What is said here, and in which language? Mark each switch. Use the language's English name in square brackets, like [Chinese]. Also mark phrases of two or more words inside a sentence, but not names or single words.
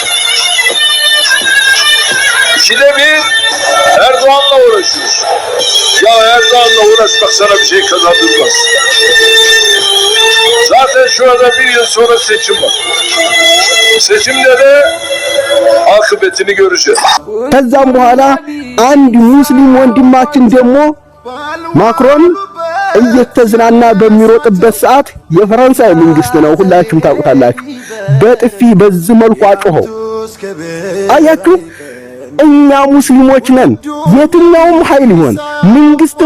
[Turkish] İkide bir Erdoğan'la uğraşıyoruz. Ya Erdoğan'la uğraşmak sana bir şey kazandırmaz. Zaten şurada bir yıl sonra seçim var. Seçimde de akıbetini göreceğiz. [Amharic] ከዛም በኋላ አንድ ሙስሊም ወንድማችን ደግሞ ማክሮን እየተዝናና በሚሮጥበት ሰዓት የፈረንሳይ መንግስት ነው ሁላችሁም ታውቁታላችሁ በጥፊ በዚህ መልኩ አጮኸው። አያችሁ እኛ ሙስሊሞች ነን። የትኛውም ኃይል ይሆን መንግስትም